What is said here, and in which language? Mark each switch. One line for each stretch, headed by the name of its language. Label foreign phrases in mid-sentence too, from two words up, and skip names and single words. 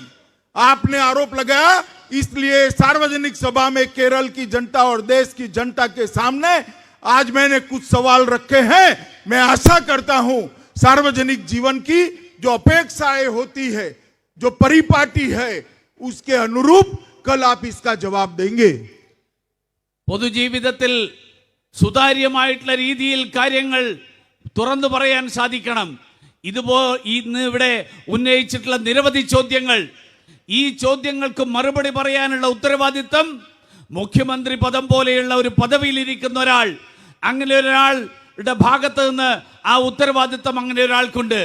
Hindi: आपने आरोप लगाया, इसलिए सार्वजनिक सभा में केरल की जनता और देश की जनता के सामने आज मैंने कुछ सवाल रखे हैं। मैं आशा करता हूं सार्वजनिक जीवन की जो अपेक्षाएं होती है, जो परिपाटी है, उसके अनुरूप कल आप इसका जवाब देंगे।
Malayalam: പൊതുജീവിതത്തിൽ സുതാര്യമായിട്ടുള്ള രീതിയിൽ കാര്യങ്ങൾ തുറന്നു പറയാൻ സാധിക്കണം. ഇന്ന് ഇവിടെ ഉന്നയിച്ചിട്ടുള്ള നിരവധി ചോദ്യങ്ങൾ, ഈ ചോദ്യങ്ങൾക്ക് മറുപടി പറയാനുള്ള ഉത്തരവാദിത്തം മുഖ്യമന്ത്രി പദം പോലെയുള്ള ഒരു പദവിയിലിരിക്കുന്ന ഒരാൾ, അങ്ങനെ ഒരാളുടെ ഭാഗത്ത് നിന്ന് ആ ഉത്തരവാദിത്തം അങ്ങനെ ഒരാൾക്കുണ്ട്.